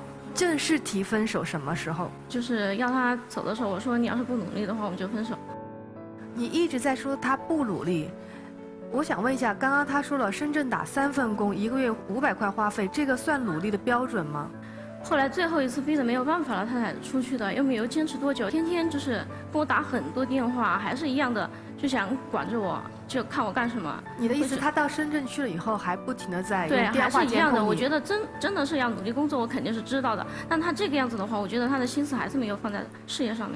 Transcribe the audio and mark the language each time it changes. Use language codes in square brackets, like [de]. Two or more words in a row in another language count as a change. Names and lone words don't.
[zh] 正式提分手什麼時候？就是要他走的時候，我說你要是不努力的話，我們就分手。你一直在說他不努力，我想問一下，剛剛他說了深圳打3份工，1個月500塊花費，這個算努力的標準嗎？後來最後一次逼得沒有辦法了，他才出去的，又沒有堅持多久，天天就是給我打很多電話，還是一樣的，就想管着我，就看我幹什麼。你的意思，他到深圳去了以後，還不停的在用對，電話還是一樣的。監控你？我覺得真的是要努力工作，我肯定是知道的。但他這個樣子的話，我覺得他的心思還是沒有放在事業上面。